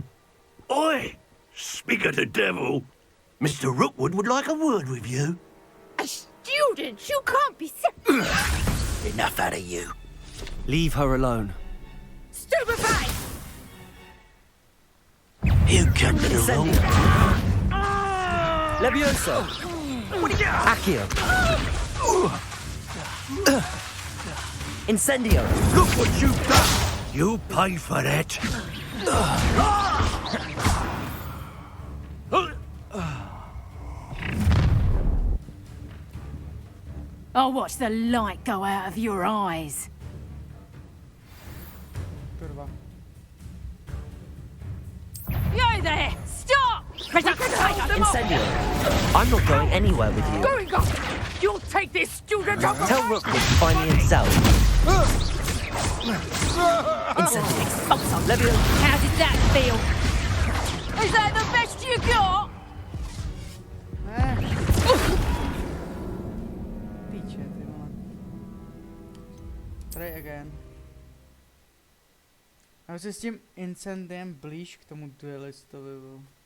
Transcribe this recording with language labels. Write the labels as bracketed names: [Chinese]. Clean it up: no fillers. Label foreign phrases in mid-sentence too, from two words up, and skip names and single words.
[English] Oi! Speak of the devil. Mr. Rookwood would like a word with you. A student? You can't be serious. Enough out of you. Leave her alone. Stupefied! You come to the wrong... Levioso! Accio! Incendio! Look what you've done! You pay for that. I'll watch the light go out of your eyes. You there! Stop! Incendio! I'm not going anywhere with you. Going up! You'll take this student up! Tell Rookwood to find me himself. Incendio! Levio! How did that feel? Is that the best you got? [Czech] Píče, ty vole. [English] Try again. [Czech] Já se s tím incendiem blíž k tomu duelistovi byl.